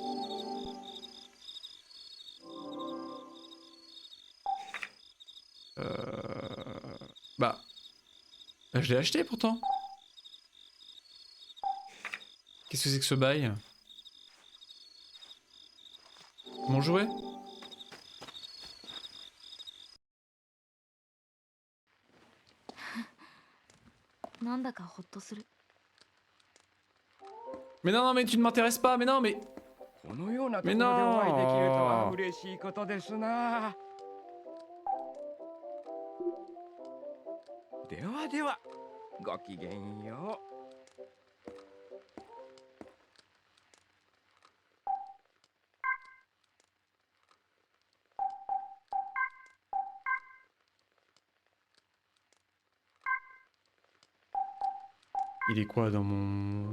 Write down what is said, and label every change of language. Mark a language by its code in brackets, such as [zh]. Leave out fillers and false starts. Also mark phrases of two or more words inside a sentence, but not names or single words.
[fr] Bah... je l'ai acheté pourtant. Qu'est-ce que c'est que ce bail? Mon jouet? [ja] なんだかホッとする。 [fr] Mais non, non, mais tu ne m'intéresses pas, mais non, mais... [ja] このようなところめでなお会いできるとは嬉しいことですな。ではでは、ごきげんよう。 [fr] Il est quoi dans mon...